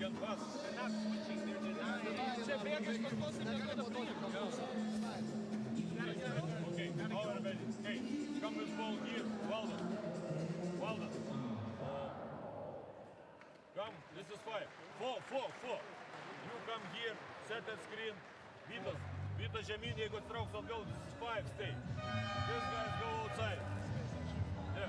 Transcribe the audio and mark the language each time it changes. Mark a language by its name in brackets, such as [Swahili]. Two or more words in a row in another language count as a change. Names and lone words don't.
[English] Hey, come with ball here. Well done. Well done. Come, this is 5. 4. You come here, set that screen. [Lithuanian] Vitas žemyn, jeigu atsitrauks atgal, [English] this is 5, stay. These guys go outside. Yeah.